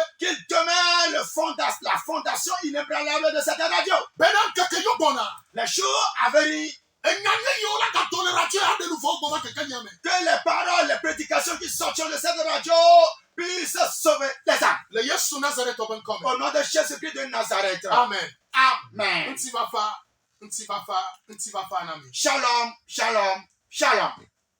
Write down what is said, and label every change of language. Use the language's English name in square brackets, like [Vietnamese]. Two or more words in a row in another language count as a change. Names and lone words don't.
[French] Qu'il demeure la fondation inébranlable de cette radio. [Ewe] bena ŋkeke yo gbɔna [French] Les jours à venir, [Ewe] enyanya yiwo la gado le radio ya ɖe nu vɔ gbɔ va keke nya me [French] que les paroles, les prédications qui sortiront de cette radio puissent sauver les âmes. [Ewe] le yesu nazaretɔ be ŋkɔ me [French] Au nom de Jésus-Christ de Nazareth. [Ewe] amen [French] Amen. [Ewe] ŋutifafa ŋutifafa ŋutifafa na mi [Hebrew] שלום שלום שלום.